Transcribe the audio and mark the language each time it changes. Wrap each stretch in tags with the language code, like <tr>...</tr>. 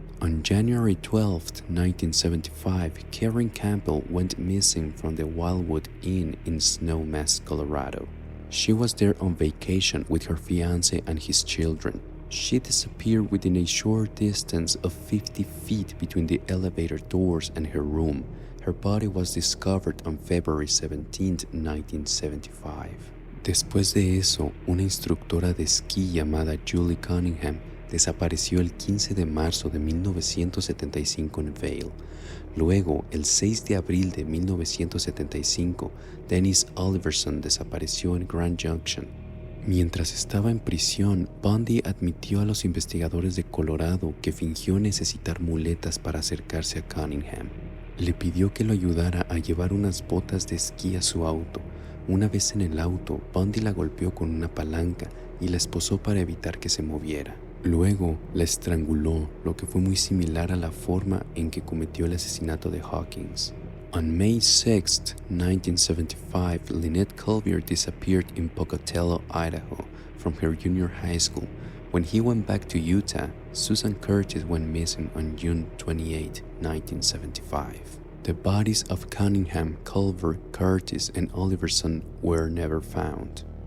<en>On January 12, 1975, Karen Campbell went missing from the Wildwood Inn in Snowmass, Colorado. She was there on vacation with her fiancé and his children. She disappeared within a short distance of 50 feet between the elevator doors and her room. Her body was discovered on February 17, 1975.</en> <es>Después de eso, una instructora de esquí llamada Julie Cunningham desapareció el 15 de marzo de 1975 en Vail. Luego, el 6 de abril de 1975, Dennis Oliverson desapareció en Grand Junction. Mientras estaba en prisión, Bundy admitió a los investigadores de Colorado que fingió necesitar muletas para acercarse a Cunningham. Le pidió que lo ayudara a llevar unas botas de esquí a su auto. Una vez en el auto, Bundy la golpeó con una palanca y la esposó para evitar que se moviera. Luego la estranguló, lo que fue muy similar a la forma en que cometió el asesinato de Hawkins.</es> <en>On May 6, 1975, Lynette Colbier disappeared in Pocatello, Idaho, from her junior high school. When he went back to Utah, Susan Curtis went missing on June 28, 1975. The bodies of Cunningham, Culver, Curtis, and Oliverson were never found.</en>